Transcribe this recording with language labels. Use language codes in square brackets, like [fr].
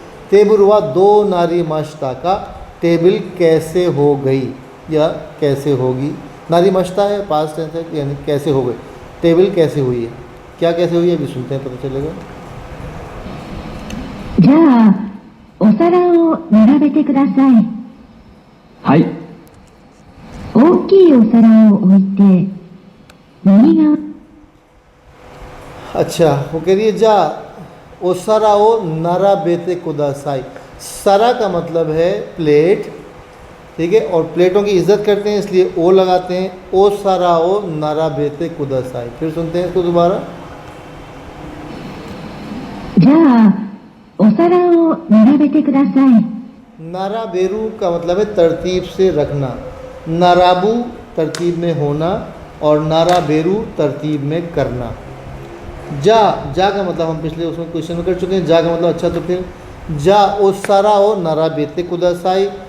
[ja] तेबुरुवा दो नारी मश्ता का, [hi] टेबल कैसे हो गई या कैसे होगी। नारी मश्ता है, पास्ट टेंस है, यानी कैसे हो गई। टेबल कैसे हुई है, क्या कैसे हुई है अभी सुनते हैं, पता चलेगा। [ja] じゃあお皿を並べてください。はい。大きいお皿を置いて右側。 [hi] अच्छा वो कह रही है [ja] जा ओसारा ओ नारा बेते कुदासाई। [hi] सरा का मतलब है प्लेट, ठीक है, और प्लेटों की इज्जत करते हैं इसलिए ओ लगाते हैं। [ja] ओ सारा ओ नारा बेते कुदासाई। [hi] फिर सुनते हैं इसको दोबारा। [ja] じゃあお皿を並べてください。 [hi] नारा बेरू का मतलब है तरतीब से रखना। नाराबू तरतीब में होना और नारा बेरू तरतीब में करना। जा का मतलब हम पिछले उसमें क्वेश्चन में कर चुके हैं। जा का मतलब अच्छा, तो फिर [ja] जा ओ सारा ओ नारा बेते कुदासाई।